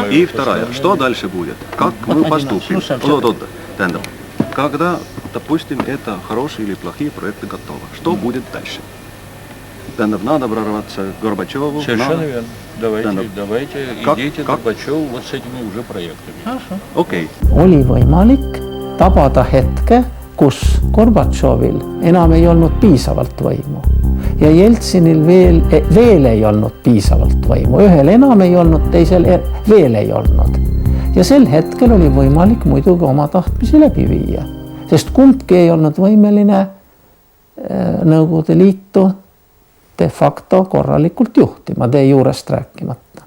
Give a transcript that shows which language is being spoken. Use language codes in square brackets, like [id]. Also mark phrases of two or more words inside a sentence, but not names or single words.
[ru] И вторая. Что дальше будет? Как мы поступим? Когда, допустим, это хорошие или плохие проекты готовы, что будет дальше? Надо прорваться к Горбачеву. Совершенно верно. Давайте идите к Горбачеву вот с этими уже проектами. Хорошо. Окей. [et] Oli võimalik tabada hetke, kus Gorbatšovil enam ei olnud piisavalt võimu ja Jeltsinil veel ei olnud piisavalt võimu. Ühel enam ei olnud, teisel veel ei olnud. Ja sel hetkel oli võimalik muidugi oma tahtmisi läbi viia, sest kumbki ei olnud võimeline Nõukogude Liitu [la] de facto [et] korralikult juhtima, de juurest rääkimata.